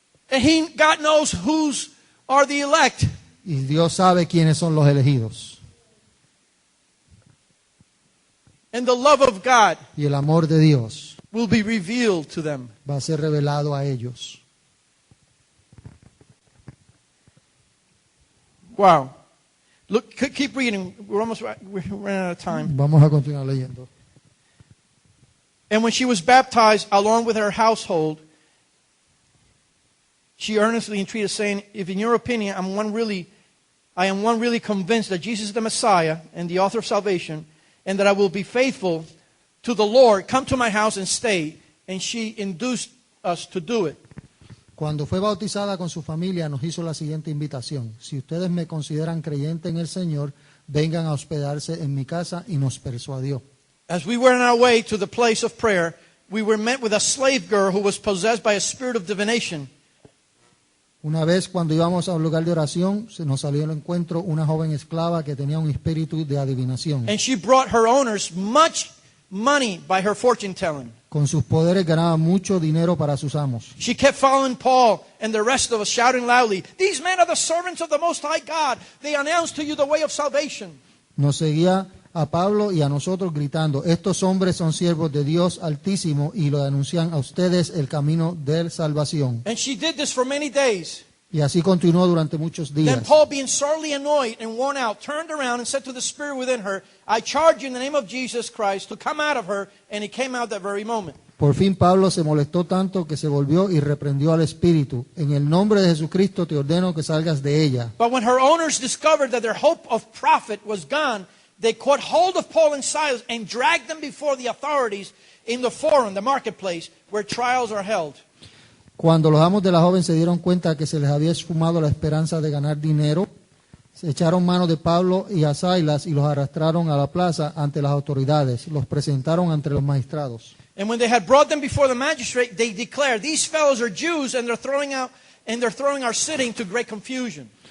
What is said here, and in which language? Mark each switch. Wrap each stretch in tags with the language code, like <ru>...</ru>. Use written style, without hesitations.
<en>And God knows whose are the elect.</en> <es>Y Dios sabe quiénes son los elegidos.</es> <en>And the love of God</en> <es>Y el amor de Dios</es> <en>will be revealed to them.</en> <es>va a ser revelado a ellos.</es> <en>Wow. Look, keep reading. We're running out of time.</en> <es>Vamos a continuar leyendo.</es> <en>And when she was baptized along with her household, she earnestly entreated, saying, if in your opinion I am one really convinced that Jesus is the Messiah and the author of salvation, and that I will be faithful to the Lord, come to my house and stay. And she induced us to do it.</en> <es>Cuando fue bautizada con su familia, nos hizo la siguiente invitación. Si ustedes me consideran creyente en el Señor, vengan a hospedarse en mi casa, y nos persuadió.</es> <en>As we were on our way to the place of prayer, we were met with a slave girl who was possessed by a spirit of divination.</en> <es>Una vez cuando íbamos a un lugar de oración, se nos salió al encuentro una joven esclava que tenía un espíritu de adivinación.</es> <en>And she brought her owners much money by her fortune telling.</en> <es>Con sus poderes ganaba mucho dinero para sus amos.</es> <en>She kept following Paul and the rest of us, shouting loudly, "These men are the servants of the Most High God. They announce to you the way of salvation."</en> <es>Nos seguía a Pablo y a nosotros gritando, estos hombres son siervos de Dios Altísimo y lo anuncian a ustedes el camino de salvación.</es> <en>And she did this for many days.</en> <es>Y así continuó durante muchos</es> <en>Then</en> <es>días.</es> <en>Paul, being sorely annoyed and worn out, turned around and said to the spirit within her, "I charge you in the name of Jesus Christ to come out of her." And he came out that very moment.</en> <es>Por fin Pablo se molestó tanto que se volvió y reprendió al espíritu. En el nombre de Jesucristo te ordeno que salgas de ella.</es> <en>But when her owners discovered that their hope of profit was gone, they caught hold of Paul and Silas and dragged them before the authorities in the forum, the marketplace, where trials are held.</en> <es>Cuando los amos de la joven se dieron cuenta que se les había esfumado la esperanza de ganar dinero, se echaron mano de Pablo y a Silas y los arrastraron a la plaza ante las autoridades. Los presentaron ante los magistrados.</es> <en>And when they had brought them before the magistrate, they declared, "These fellows are Jews, and they're throwing our city into great confusion."</en>